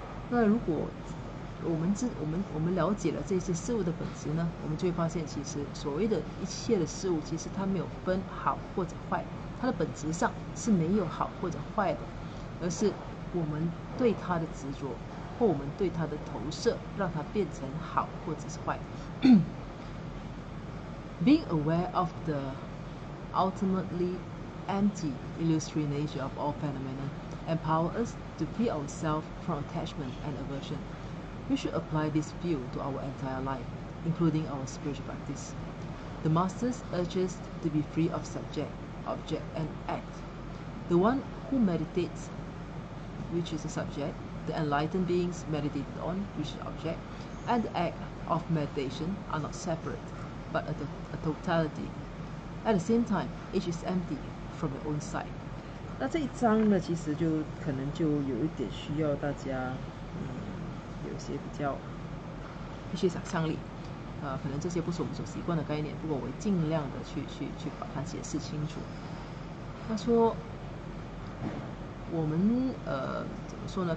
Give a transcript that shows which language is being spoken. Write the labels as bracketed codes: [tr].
[zh] 那如果我们了解了这些事物的本质呢，我们就会发现，其实所谓的一切的事物，其实它没有分好或者坏，它的本质上是没有好或者坏的，而是我们对它的执着，或我们对它的投射，让它变成好或者是坏。 [en] Being aware of the ultimately empty, illusory nature of all phenomena empower us to free ourselves from attachment and aversion. We should apply this view to our entire life, including our spiritual practice. The Masters urge us to be free of subject, object, and act. The one who meditates, which is the subject, the enlightened beings meditated on, which is the object, and the act of meditation are not separate, but a totality. At the same time, each is empty from their own side. [zh] 那这一章呢，其实就可能就有一点需要大家，有些一些想象力，可能这些不是我们所习惯的概念，不过我会尽量的去把它解释清楚。他说，我们怎么说呢？